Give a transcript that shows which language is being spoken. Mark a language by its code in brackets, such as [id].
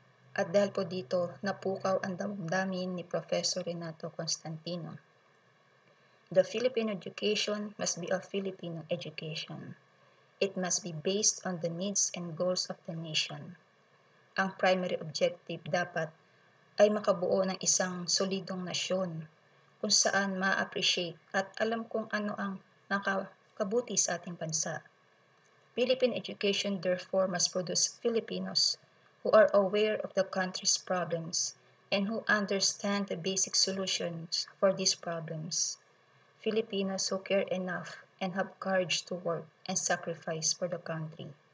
[tl] At dahil po dito, napukaw ang damdamin ni Professor Renato Constantino. [en] The Filipino education must be a Filipino education. It must be based on the needs and goals of the nation. [tl] Ang primary objective dapat ay makabuo ng isang solidong nasyon kung saan ma-appreciate at alam kung ano ang nakakabuti sa ating bansa. [en] Philippine education therefore must produce Filipinos who are aware of the country's problems and who understand the basic solutions for these problems. Filipinos who care enough and have courage to work and sacrifice for the country.